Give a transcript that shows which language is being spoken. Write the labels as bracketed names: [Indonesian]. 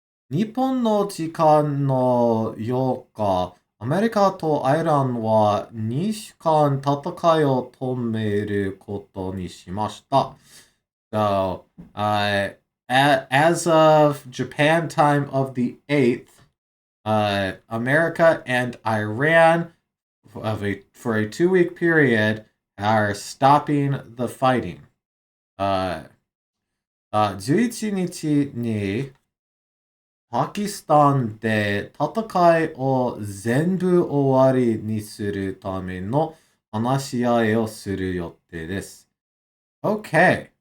[Japanese] 日本の時間の8日、アメリカとアイランは2週間戦いを止めることにしました。 [English] So, as of Japan time of the 8th, America and Iran, for a 2-week period, are stopping the fighting. [Japanese] 11日にパキスタンで戦いを全部終わりにするための話し合いをする予定です。Okay.